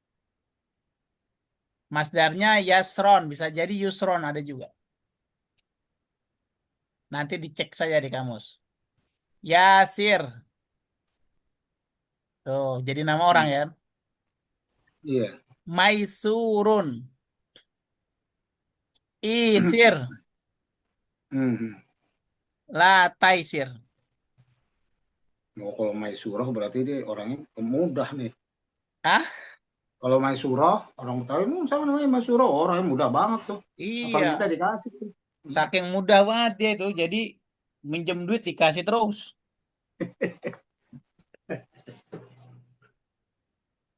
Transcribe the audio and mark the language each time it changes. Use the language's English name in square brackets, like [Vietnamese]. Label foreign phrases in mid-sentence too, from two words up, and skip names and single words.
[Indonesian] Masdarnya yasron, [Arabic] bisa jadi [Indonesian] yusron ada juga. Nanti dicek saja di kamus. Yasir. Tuh, jadi nama orang ya. Iya. [Arabic] Maisurun. Isir. Hmm. La taisir. [Indonesian] Oh, kalau Maisurah berarti dia orangnya mudah nih. Hah? Kalau Maisurah, orang Betawi sama namanya Maisurah, orangnya mudah banget tuh. Apalagi Iya. kita dikasih tuh. Saking mudah banget dia itu. Jadi minjem duit dikasih terus.